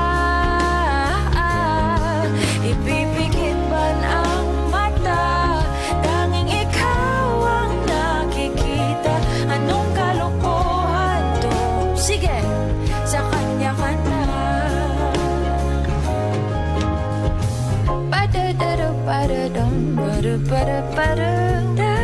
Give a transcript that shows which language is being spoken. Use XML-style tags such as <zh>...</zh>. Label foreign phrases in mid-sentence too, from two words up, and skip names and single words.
<tl>Ipipikit man ang mata, tanging ikaw ang nakikita. Anong kalokohan to? Sige, sa kanya ka na. Ba-da-da-da-ba-da-dum, ba-da-ba-da-ba-da.</tl>